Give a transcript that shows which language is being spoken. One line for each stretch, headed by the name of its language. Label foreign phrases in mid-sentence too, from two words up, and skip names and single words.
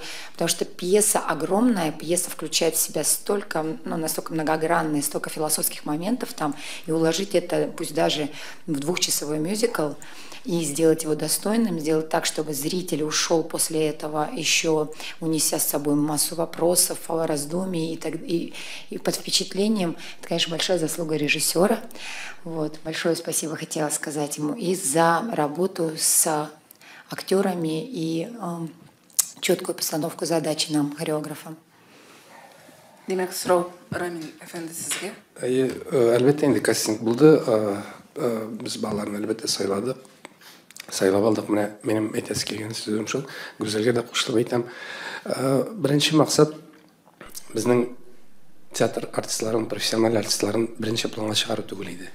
Russian: Потому что пьеса огромная, пьеса включает в себя столько, настолько многогранные, столько философских моментов там, и уложить это, пусть даже в двухчасовой мюзикл, и сделать его достойным, сделать так, чтобы зритель ушел после этого еще унеся с собой массу вопросов, раздумий и под впечатлением. Это, конечно, большая заслуга режиссера. Вот. Большое спасибо хотела сказать ему и за работу с актерами и четкую постановку задачи нам, хореографам.
Tatar: Демәк, сорау Рамил әфәнде сезгә. Әлбәттә инде кастинг булды. Без балаларны әлбәттә сайладык. Сайлап алдык. Менә минем әйтәсе килгән сүзем шул. Гүзәлгә дә кушылып әйтәм. Беренче максат безнең театр артистларын, профессиональ артистларын беренче планга чыгару түгел иде.